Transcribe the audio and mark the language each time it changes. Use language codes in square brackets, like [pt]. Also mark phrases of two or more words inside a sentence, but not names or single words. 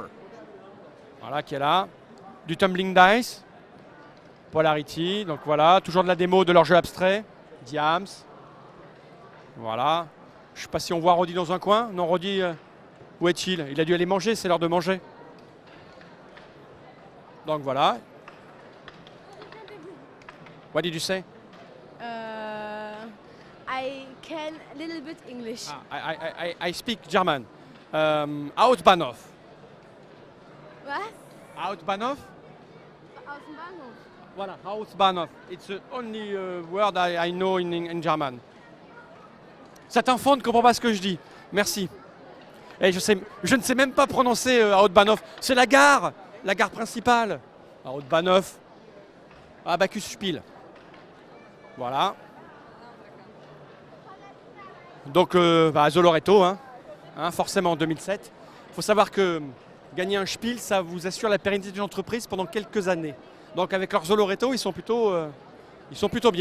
[fr] Voilà, qui est là. Du Tumbling Dice. Polarity, donc voilà, toujours de la démo de leur jeu abstrait. Diams. Voilà. Je ne sais pas si on voit Roddy dans un coin. Non, Roddy, où est-il? Il a dû aller manger, c'est l'heure de manger. Donc voilà. [en] What did you say? I can a little bit English. I speak German. Hauptbahnhof. What? Hauptbahnhof? [de] Aus dem Bahnhof. [fr] Voilà, Hauptbahnhof. [en] It's the only word I know in German. [fr] Cet enfant ne comprend pas ce que je dis. Merci. Et je ne sais même pas prononcer Hauptbahnhof. C'est la gare principale. Hauptbahnhof. Abacus Spiel. Voilà. Donc, Zoloreto, forcément en 2007. Il faut savoir que gagner un Spiel, ça vous assure la pérennité d'une entreprise pendant quelques années. Donc, avec leur Zoloreto, ils sont plutôt bien.